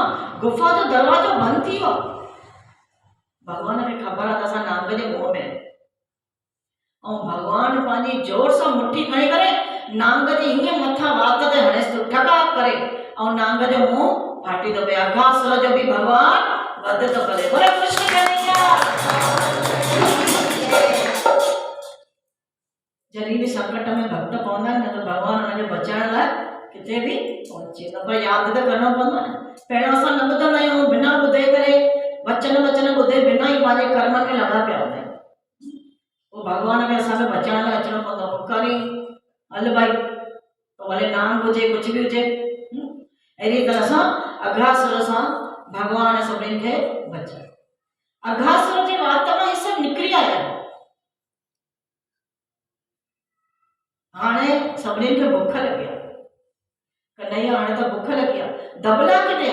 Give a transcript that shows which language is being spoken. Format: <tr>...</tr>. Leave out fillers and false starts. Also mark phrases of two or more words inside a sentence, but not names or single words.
<sd>गुफ़ा जो दरवाजो बंदि थी वियो। भगवान खे ख़बर आहे त असां नांग जे मुंहं में, ऐं भगवान पंहिंजी जोर सां मुट्ठी खणी करे नांग जी हीअं मथां वात ते हणेसि थो ठका करे, ऐं नांग जो मुंहुं फाटी थो पए। अघासुर जो बि भगवान वध थो करे। बोले कृष्ण कन्हैया। जॾहिं बि संकट में भक्त पवंदा आहिनि न त भगवान हुनखे बचाइण लाइ किथे बि पहुचे थो, पर यादि त करणो पवंदो न। पहिरियों असां न ॿुधंदा आहियूं, बिना ॿुधे करे वचन ॿुधे बिना ई पंहिंजे कर्मनि में लॻा पिया हूंदा आहियूं। पोइ भगवान खे असांखे बचाइण लाइ अचिणो पवंदो। पुकारी हल भाई, तो भले नाम हुजे कुझु बि हुजे। अहिड़ी तरह सां अघासुर सां भगवान सभिनीनि खे बचायो। अघासुर जी वात मां हे सभु निकिरी आया। हाणे सभिनीनि खे बुख लॻी आहे। कन्हैया हाणे त बुख लॻी आहे, दबला किथे?</sd>